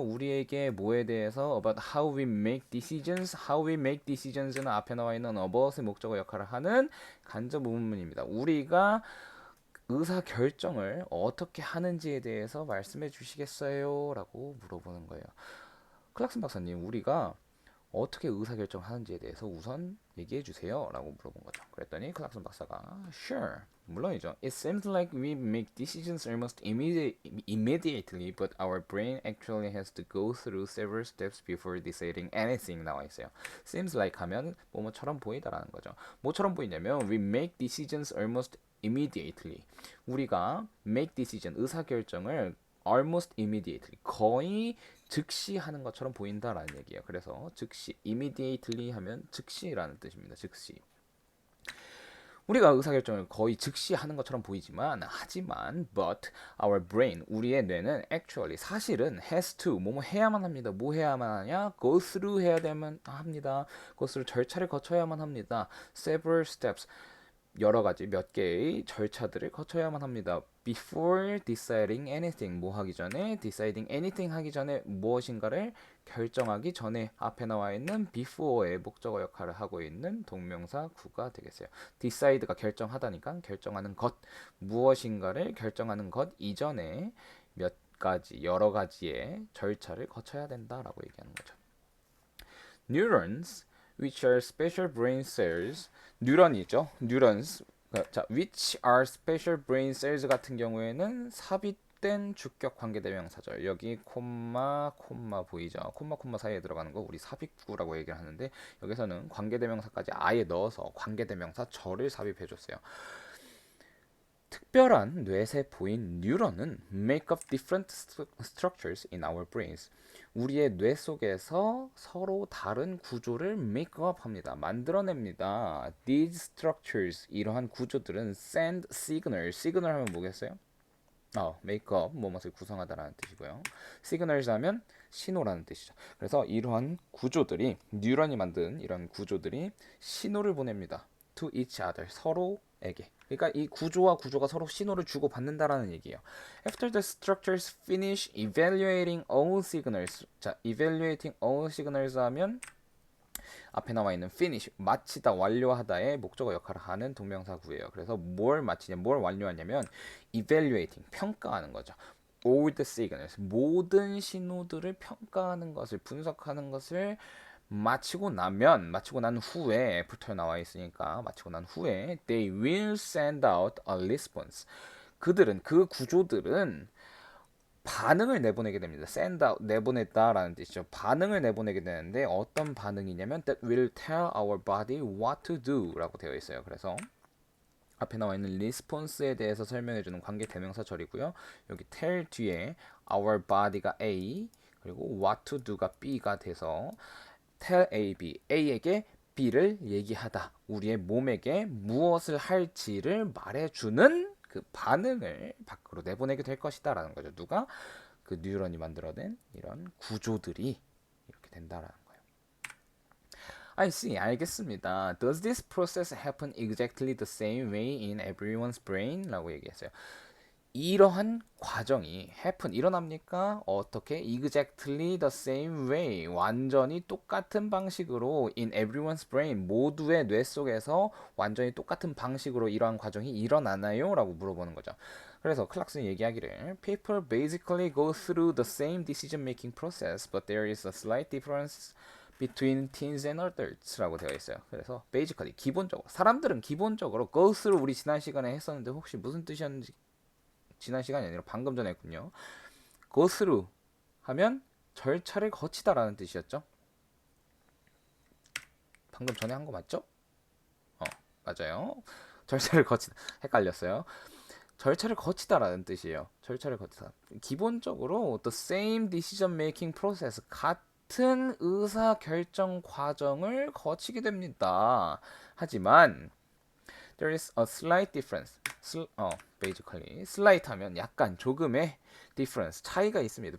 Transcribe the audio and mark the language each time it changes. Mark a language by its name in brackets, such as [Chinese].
[Korean] 우리에게 뭐에 대해서 [English] about how we make decisions. how we make decisions [Korean] 는 앞에 나와 있는 about의 목적어 역할을 하는 간접 의문문입니다. 우리가 의사 결정을 어떻게 하는지에 대해서 말씀해 주시겠어요? 라고 물어보는 거예요. 클락슨 박사님, 우리가 어떻게 의사결정 하는지에 대해서 우선 얘기해 주세요 라고 물어본 거죠. 그랬더니 클락슨 박사가 [English] Sure, [Korean] 물론이죠. [English] It seems like we make decisions almost immediately, but our brain actually has to go through several steps before deciding anything [Korean] 나와 있어요. [English] Seems like [Korean] 하면 뭐뭐처럼 보이다라는 거죠. 뭐처럼 보이냐면 [English] we make decisions almost immediately. [Korean] 우리가 [English] make decision, [Korean] 의사결정을 [English] almost immediately, [Korean] 거의 즉시 하는 것처럼 보인다라는 얘기예요. 그래서 즉시, immediately 하면 즉시라는 뜻입니다. 즉시. 우리가 의사결정을 거의 즉시 하는 것처럼 보이지만, 하지만, [English] but our brain, [Korean] 우리의 뇌는 actually, 사실은 [English] has to, [Korean] 뭐뭐 해야만 합니다. 뭐 해야만 하냐? [English] go through [Korean] 해야 되면 합니다. go through 절차를 거쳐야만 합니다. [English] several steps, [Korean] 여러 가지 몇 개의 절차들을 거쳐야만 합니다. [English] Before deciding anything, [Korean] 뭐 하기 전에, [English] deciding anything [Korean] 하기 전에 무엇인가를 결정하기 전에 앞에 나와 있는 before의 목적어 역할을 하고 있는 동명사 구가 되겠어요. decide가 결정하다니까 결정하는 것, 무엇인가를 결정하는 것 이전에 몇 가지, 여러 가지의 절차를 거쳐야 된다라고 얘기하는 거죠. [English] Neurons, which are special brain cells, [Korean] 뉴런이죠. [English] neurons. [Korean] 자, [English] which are special brain cells [Korean] 같은 경우에는 삽입된 주격 관계대명사절. 여기 콤마 보이죠? 콤마 사이에 들어가는 거 우리 삽입구라고 얘기를 하는데 여기서는 관계대명사까지 아예 넣어서 관계대명사 절을 삽입해 줬어요. 특별한 뇌세포인 뉴런은 [English] make up different structures in our brains. [Korean] 우리의 뇌 속에서 서로 다른 구조를 [English] make up [Korean] 합니다. 만들어냅니다. [English] These structures, [Korean] 이러한 구조들은 [English] send signals. [Korean] signal 하면 뭐겠어요? [English] make up, [Korean] 뭐뭇을 구성하다라는 뜻이고요. signals 하면 신호라는 뜻이죠. 그래서 이러한 구조들이, 뉴런이 만든 이런 구조들이 신호를 보냅니다. [English] to each other, [Korean] 서로에게. 그러니까 이 구조와 구조가 서로 신호를 주고 받는다라는 얘기예요. [English] After the structures finish evaluating all signals. [Korean] 자, [English] evaluating all signals [Korean] 하면 앞에 나와 있는 finish, 마치다, 완료하다의 목적어 역할을 하는 동명사구예요. 그래서 뭘 마치냐, 뭘 완료하냐면 evaluating, 평가하는 거죠. [English] all the signals, [Korean] 모든 신호들을 평가하는 것을, 분석하는 것을 마치고 난 후에 붙어 나와 있으니까 마치고 난 후에 [English] they will send out a response. [Korean] 그 구조들은 반응을 내보내게 됩니다. [English] send out, [Korean] 내보냈다라는 뜻이죠. 반응을 내보내게 되는데 어떤 반응이냐면 [English] that will tell our body what to do [Korean] 라고 되어 있어요. 그래서 앞에 나와 있는 response에 대해서 설명해주는 관계 대명사절이고요. 여기 tell 뒤에 [English] our body [Korean] 가 A, 그리고 [English] what to do [Korean] 가 B가 돼서 tell A, B, A에게 B를 얘기하다. 우리의 몸에게 무엇을 할지를 말해주는 그 반응을 밖으로 내보내게 될 것이다 라는 거죠. 누가? 그 뉴런이 만들어낸 이런 구조들이 이렇게 된다라는 거예요. [English] I see, [Korean] 알겠습니다. [English] Does this process happen exactly the same way in everyone's brain? [Korean] 라고 얘기했어요. 이러한 과정이 happen 일어납니까? 어떻게? [English] Exactly the same way. [Korean] 완전히 똑같은 방식으로 [English] in everyone's brain. [Korean] 모두의 뇌 속에서 완전히 똑같은 방식으로 이러한 과정이 일어나나요? 라고 물어보는 거죠. 그래서 클락슨이 얘기하기를 [English] People basically go through the same decision making process, but there is a slight difference between teens and adults [Korean] 라고 되어 있어요. 그래서 basically 기본적으로 사람들은 기본적으로 [English] go through [Korean] 우리 지난 시간에 했었는데 혹시 무슨 뜻이었는지 지난 시간이 아니라 방금 전에 했군요. go through 하면 절차를 거치다라는 뜻이었죠. 방금 전에 한 거 맞죠? 맞아요. 절차를 거치다. 헷갈렸어요. 절차를 거치다라는 뜻이에요. 절차를 거치다. 기본적으로 [English] the same decision making process [Korean] 같은 의사 결정 과정을 거치게 됩니다. 하지만 [English] there is a slight difference. [Korean] basically [English] slight [Korean] 하면 약간 조금의 difference 차이가 있습니다.